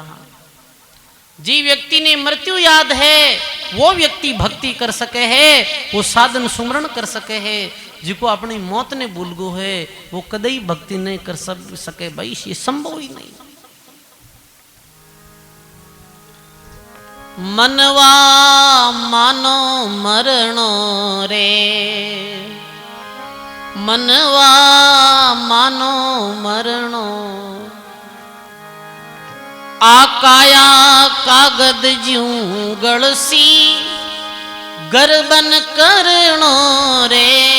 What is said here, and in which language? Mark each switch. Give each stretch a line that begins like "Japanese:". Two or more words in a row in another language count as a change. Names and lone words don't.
Rajasthani: जी व्यक्ति ने मृत्यु याद है वो व्यक्ति भक्ति कर सके है, वो साधन सुमरण कर सके है। जिको अपनी मौत ने भूल गो है वो कदई भक्ति नहीं कर सके भाई, ये संभव ही नहीं। मनवा मानो मरणो रे, मनवा मानो मरणो। आकाया कागद ज्यूं गलसी गर्बन करणो रे।